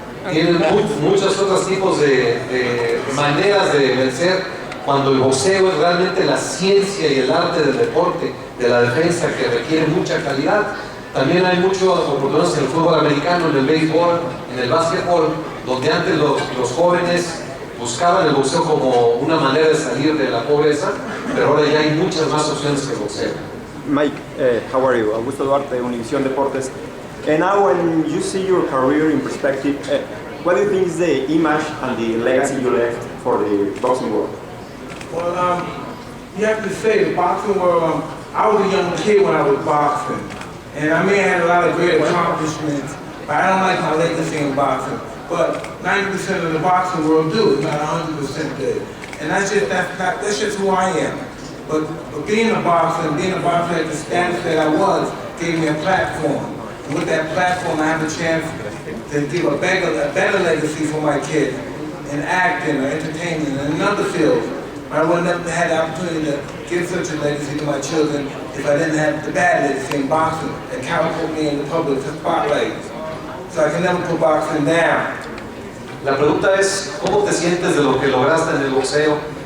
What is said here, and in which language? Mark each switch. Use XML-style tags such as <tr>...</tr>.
<es>Tienen muchos otros tipos de maneras de vencer, cuando el boxeo es realmente la ciencia y el arte del deporte, de la defensa, que requiere mucha calidad. También hay muchas oportunidades en el fútbol americano, en el béisbol, en el básquetbol, donde antes los jóvenes buscaban el boxeo como una manera de salir de la pobreza, pero ahora ya hay muchas más opciones que el boxeo.</es> <en>Mike, how are you? Augusto Duarte, Univisión Deportes. And now when you see your career in perspective, what do you think is the image and the legacy you left for the boxing world? Well, you have to say, the boxing world, I was a young kid when I was boxing. And I may have had a lot of great accomplishments, but I don't like my legacy in boxing. But 90% of the boxing world do, it's not 100% good. And that's just who I am. But being a boxer at the status that I was, gave me a platform. And with that platform, I have a chance to give a better legacy for my kids in acting or entertainment and in other fields. I wouldn't have had the opportunity to give such a legacy to my children if I didn't have the bad legacy in boxing that catapulted me in the public spotlight. So I can never put boxing down.</en> <es>La pregunta es, ¿cómo te sientes de lo que lograste en el boxeo?</es>